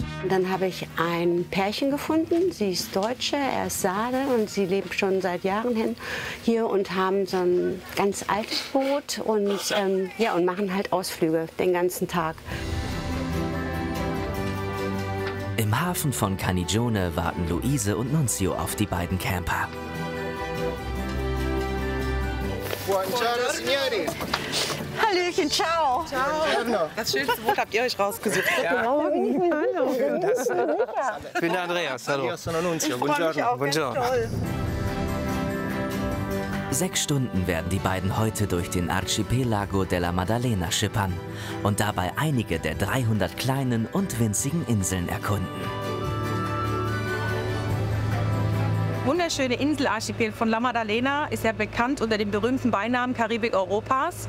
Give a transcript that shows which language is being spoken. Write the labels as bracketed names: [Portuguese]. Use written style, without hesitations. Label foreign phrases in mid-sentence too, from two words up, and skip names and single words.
[German] Dann habe ich ein Pärchen gefunden. Sie ist Deutsche, er ist Sarde und sie lebt schon seit Jahren hier und haben so ein ganz altes Boot und, ja, und machen halt Ausflüge den ganzen Tag. Im Hafen von Cannigione warten Luise und Nunzio auf die beiden Camper. [Italian] Buongiorno, signori. [German] Hallöchen, ciao. Das schönste Boot habt ihr euch rausgesucht. Hallo. Ich bin der Andreas, hallo. [Italian] Io sono Nunzio, [German] Ich freue mich auch ganz [Italian] Buongiorno. [German] toll. 6 Stunden werden die beiden heute durch den Archipelago della Maddalena schippern und dabei einige der 300 kleinen und winzigen Inseln erkunden. Wunderschöne Inselarchipel von La Maddalena ist ja bekannt unter dem berühmten Beinamen Karibik Europas.